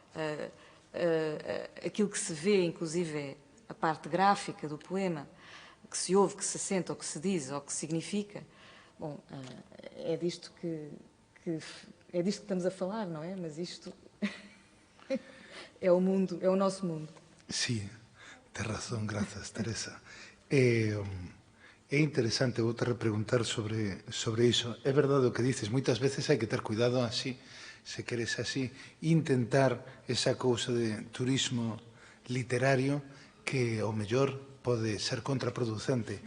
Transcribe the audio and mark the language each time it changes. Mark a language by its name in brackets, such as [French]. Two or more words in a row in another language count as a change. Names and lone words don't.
[Portuguese] aquilo que se vê, inclusive, é a parte gráfica do poema, que se ouve, que se sente, ou que se diz, ou que significa. Bom, é disto que é disto que estamos a falar, não é? Mas isto é o mundo, é o nosso mundo. [Galician] Sí, tens razón, grazas, Teresa. É interesante, vou te repreguntar sobre iso. É verdade o que dices, moitas veces hai que ter cuidado así, se queres así, intentar esa cousa de turismo literario que ao mellor pode ser contraproducente.